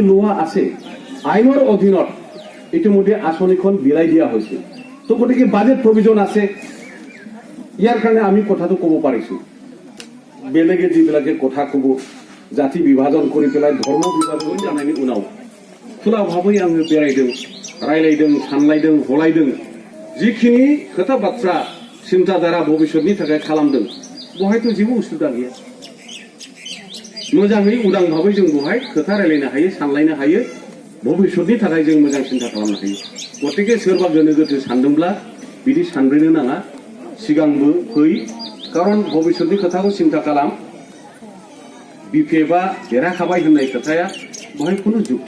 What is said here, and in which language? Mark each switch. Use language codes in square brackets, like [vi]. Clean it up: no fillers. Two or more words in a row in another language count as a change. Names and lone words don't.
[as] লোৱা আছে আইনৰ অধীনত ইতিমধ্যে আঁচনিখন বিলাই দিয়া হৈছে তো গতিকে বাজেট প্ৰভিজন আছে ইয়াৰ কাৰণে আমি কথাটো ক'ব পাৰিছো বেলেগে যিবিলাকে কথা ক'ব জাতি বিভাজন কৰি পেলাই ধৰ্ম বিভাজন [brx] जानानि उनाव [as] খোলাভাৱে [brx] आङो बेरायदों रायलायदों सानलायदों हलायदों जिखिनि खोथा बाथ्रा सिन्ताधारा भबिष्यतनि थाखाय खालामदों बहायथ' जेबो उसुबिदा गैया मोजाङै उदां भाबै जों बहाय खोथा रायलायनो हायो सानलायनो हायो भबिष्यतनि थाखाय जों मोजां सिन्ता खालामनो हायो गतिके सोरबा गोनो गोथो सानदोंब्ला बिदि सानब्रेनो नाङा सिगांबो फै कारण भबिष्यतनि खोथाखौ सिन्ता खालाम बिपिएफआ देरहाखाबाय होननाय खोथाया बहाय कुनु जुक्ति